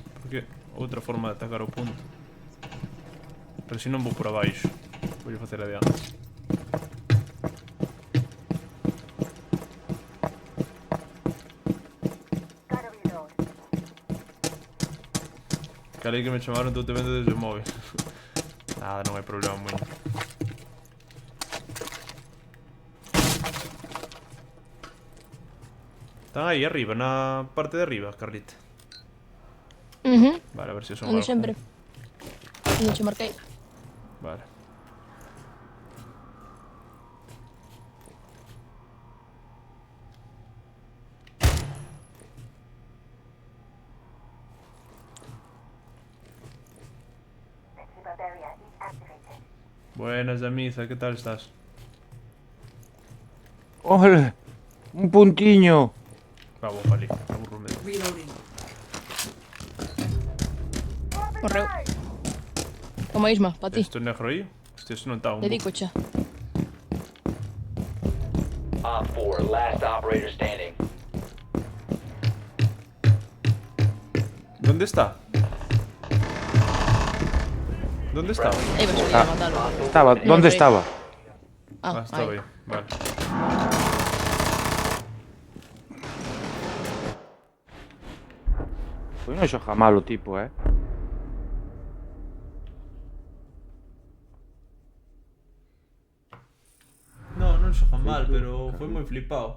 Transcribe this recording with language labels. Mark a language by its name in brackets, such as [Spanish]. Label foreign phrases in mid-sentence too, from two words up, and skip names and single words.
[Galician] Porque outra forma de atacar o punto. Pero se non vou por abaixo. Vou facer adiante. [English] Gotta reload. [Galician] Calei que me chamaron todo te vendo desde o móvil. Nada, non hai problema moi. Están aí arriba, na parte de arriba, Carlita. Vale, a ver se son Onde algún. sempre. Onde che marquei. Vale. [English] Flexible barrier is activated. [Galician] Buenas, Yamiza, que tal estás? Ole, un puntiño. Vamos, vale, aburrome. [English] Reloading. [Galician] Morreu. Toma Isma, pa ti. Isto negro aí? Hostia, isto non está un Dedico xa. [English] Op 4, last operator standing. [Spanish] ¿Dónde está? ¿Dónde estaba? [Galician] Aí vas a ir a matalo. [Spanish] Estaba, ¿dónde estaba? [Galician] Ah, Ah, estaba aí. aí, vale. Pois non xoga mal o tipo, No, non xoga mal, pero foi moi flipado.